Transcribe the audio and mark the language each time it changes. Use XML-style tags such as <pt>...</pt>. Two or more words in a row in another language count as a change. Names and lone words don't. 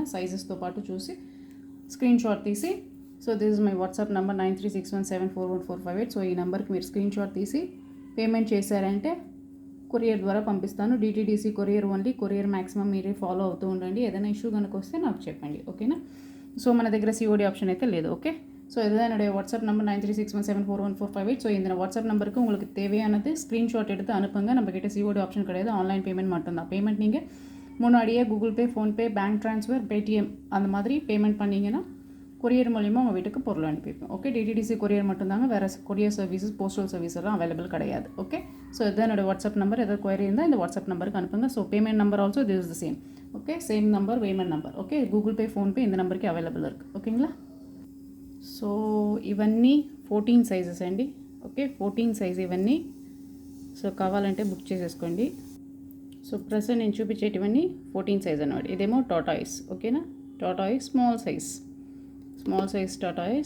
<te>సైజెస్తో పాటు చూసి</te> <en>screen shot</en> <te>తీసి,</te> <en>so this is my WhatsApp number</en> <te>9361741458. సో ఈ నెంబర్కి మీరు</te> <en>screen shot</en> <te>తీసి పేమెంట్ చేశారంటే కొరియర్ ద్వారా పంపిస్తాను.</te> <en>DTDC courier only. courier maximum</en> <te>మీరే ఫాలో అవుతూ ఉండండి. ఏదైనా ఇష్యూ కనుక వస్తే నాకు చెప్పండి. ఓకేనా? సో మన దగ్గర</te> <en>COD option</en> <te>అయితే లేదు. ఓకే,</te> <ta>ஸோ இதுதான் என்னுடைய</ta> <en>WhatsApp number</en> <ta>9361741458. ஸோ இந்த</ta> <en>WhatsApp numberukku</en> <ta>உங்களுக்கு தேவையானது ஸ்க்ரீன்ஷாட் எடுத்து அனுப்புங்க. நம்மக்கிட்ட</ta> <en>COD option</en> <ta>கிடையாது,</ta> <en>online payment</en> <ta>மட்டும்தான். பேமெண்ட் நீங்கள் முன்னாடியே கூகுள் பே, ஃபோன்பே,</ta> <en>bank transfer,</en> <ta>பேடிஎம் அந்த மாதிரி பேமெண்ட் பண்ணிங்கன்னா கொரியர் மூலிமா உங்கள் வீட்டுக்கு பொருள் அனுப்பிப்போம். ஓகே, டிடிடிசி கொரியர் மட்டும்தாங்க, வேறு</ta> <en>courier services, postal service</en> <ta>எல்லாம் அவைலபிள் கிடையாது. ஓகே, ஸோ இதுதான் என்னோட</ta> <en>WhatsApp number.</en> <ta>ஏதாவது கொயரி இருந்தால் இந்த</ta> <en>WhatsApp numberukku</en> <ta>அனுப்புங்க.</ta> <en>So payment number also this is the same. Okay, same number, payment number.</en> <ta>ஓகே, கூகுள் பே, ஃபோன்பே இந்த நம்பருக்கு అవైలబుల్ இருக்குது. ఓకేங்களா?</ta> <te>సో ఇవన్నీ 14 సైజెస్ అండి. ఓకే, 14 సైజ్ ఇవన్నీ. సో కావాలంటే బుక్ చేసేసుకోండి.</te> <en>so present</en> <te>నేను చూపించేటివన్నీ 14 సైజ్ అన్నమాట. ఇదేమో టాటాయిస్. ఓకేనా?</te> <en>tortoise small size tortoise.</en>